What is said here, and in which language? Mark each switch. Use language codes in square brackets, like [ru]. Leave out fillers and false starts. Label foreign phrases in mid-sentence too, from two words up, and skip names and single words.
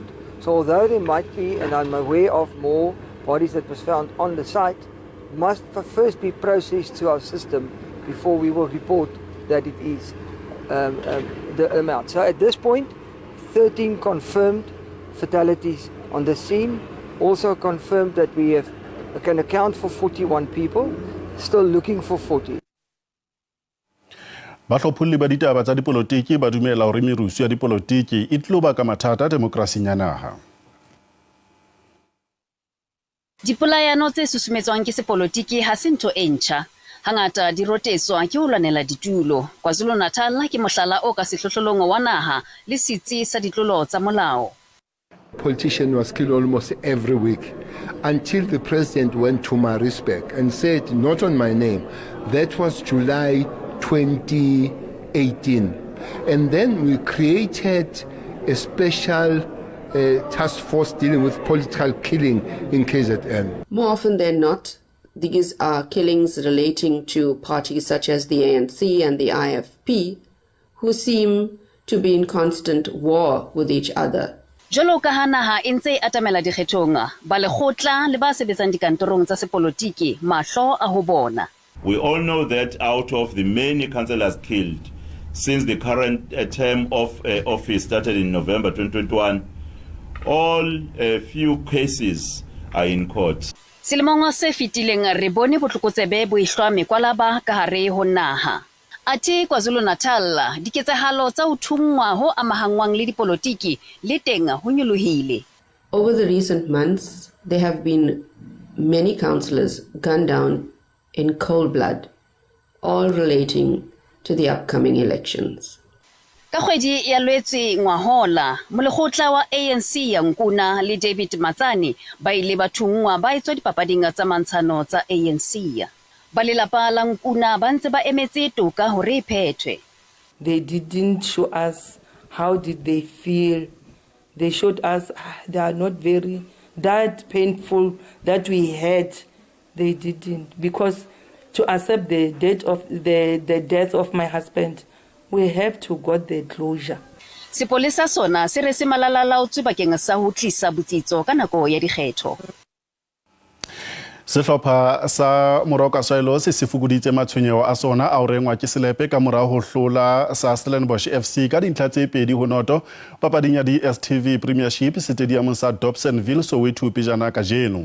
[en] So although there might be, and I'm aware of more bodies that was found on the site, must first be processed to our system before we will report that it is the amount. So at this point, 13 confirmed fatalities on the scene. Also confirmed that we can account for 41 people, still looking for 40. [st] Bahlopholli ba ditaba tsa dipolotiki ba dumela hore merusu ya dipolotiki e tlo ba ka mathata a demokrasi ya naha. Dipolayano tse susumetswang ke sepolotiki ha se ntho e ntjha. Hangata di rotetswa ke ho lwanela ditulo. KwaZulu-Natal ke mohlala o ka sehlohlolong wa naha le setsi sa ditlolo tsa molao. [en] Politician was killed almost every week until the president went to Maritzburg and said, not on my name. That was July 2018. And then we created a special task force dealing with political killing in KZN. More often than not, these are killings relating to parties such as the ANC and the IFP, who seem to be in constant war with each other. [st] Jolo ka ha naha e ntse atamela dikgethong ba lekgotla le ba sebetsang dikantorong tsa sepolotiki mahlo a ho bona. [en] We all know that out of the many councillors killed since the current term of office started in November 2021, all few cases are in court. [st] Selemong se fetileng re bone botlokotsebe bo ihlwa mekwalaba ka hare ho naha. Ati KwaZulu-Natal diketsahalo tsa ho thungwa ho amahangwang le dipolotiki le teng ho nyolohile. [en] Over the recent months, there have been many councillors gunned down in cold blood, all relating to the upcoming elections. [st] Ka kgwedi ya Lwetse ngwahola, molekgotla wa ANC ya Nkuna le David Matsane ba ile ba thungwa ba etswa dipapading tsa mantshano tsa ANC. Ba lelapa la Nkuna ba ntse ba emetse toka hore e phethwe. [en] They didn't show us how did they feel. They showed us they are not very that painful that we had. They didn't, because to accept the death of my husband, we have to get the closure. [st] Sepolesa sona se re se malalalaotswe bakeng sa ho tlisa botsitso ka nako ya dikgetho. Sehlopha sa Moroka Soilo se fukuditse matshwenyeho a sona a o rengwa ke Selepe ka mora ho hlola sa Stellenbosch FC ka dintlha tse 2-0 papading ya DStv Premiership Stadium sa Dobsonville Soweto pejana ka jeno.